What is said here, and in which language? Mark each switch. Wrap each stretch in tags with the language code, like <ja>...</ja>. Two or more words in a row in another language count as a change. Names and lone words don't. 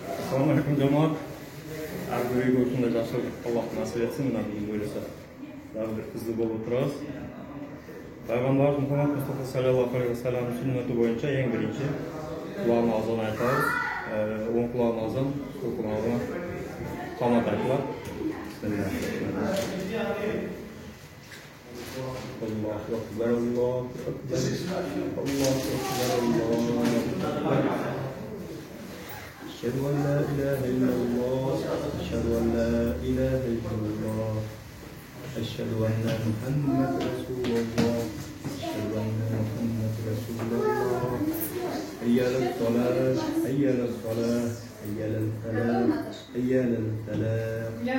<ar>السلام عليكم جماعة.</ar> <kk>Әрбіреуге осындай жақсылық Аллах насip етсін. Мына бүгін ойласа дағы бір қызды болып отырамыз. Пайғамбар Мұхаммад Мұстафа</kk> <ar>صلى الله عليه وسلم</ar> <kk>сүннеті бойынша ең бірінші құлағына азан айтамыз. Оң құлағына азан, сол құлағына қамат айтылады.</kk> <ar>الله أكبر الله أكبر الله أكبر الله أكبر. أشهد أن لا إله إلا الله أشهد أن لا إله إلا الله أشهد أن محمد رسول الله أشهد أن محمد رسول الله حي على الصلاة حي على الصلاة حي على الفلاح حي على الفلاح</ar>